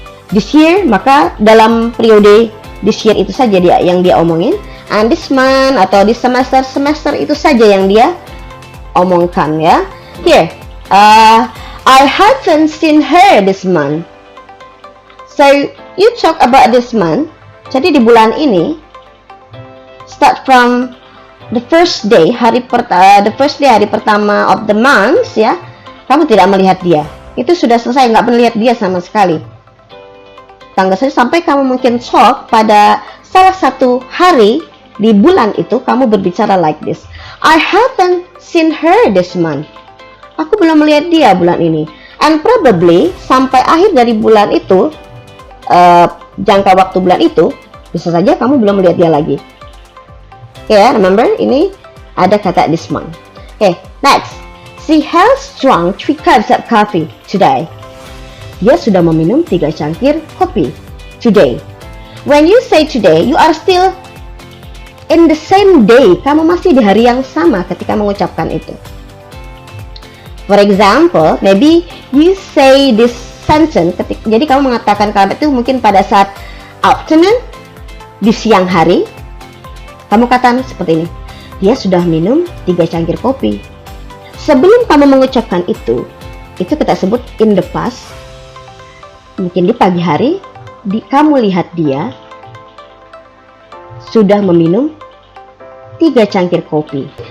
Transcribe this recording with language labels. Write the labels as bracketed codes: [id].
[en] This year, [id] maka dalam periode this year itu saja dia yang dia omongin. [en] And this month [id] atau this semester itu saja yang dia omongkan, ya. [en] Here, I haven't seen her this month. So you talk about this month. [id] Jadi di bulan ini, [en] start from the first day, [id] hari pertama [en] of the month, [id] ya. Kamu tidak melihat dia. Itu sudah selesai, nggak melihat dia sama sekali. Tanggal saja sampai kamu mungkin talk pada salah satu hari di bulan itu, kamu berbicara [en] like this. I haven't seen her this month. [id] Aku belum melihat dia bulan ini. [en] And probably [id] sampai akhir dari bulan itu, jangka waktu bulan itu, bisa saja kamu belum melihat dia lagi. Oke, ya, remember ini ada kata this month. Oke, next. [en] She has drunk 3 cups of coffee today. [id] Dia sudah meminum 3 cangkir kopi [en] today. When you say today, you are still in the same day. [id] Kamu masih di hari yang sama ketika mengucapkan itu. [en] For example, maybe you say this sentence. [id] Jadi kamu mengatakan kalimat itu mungkin pada saat afternoon, di siang hari. Kamu katakan seperti ini. Dia sudah minum 3 cangkir kopi. Sebelum kamu mengucapkan itu kita sebut [en] in the past. [id] Mungkin di pagi hari, kamu lihat dia sudah meminum 3 cangkir kopi.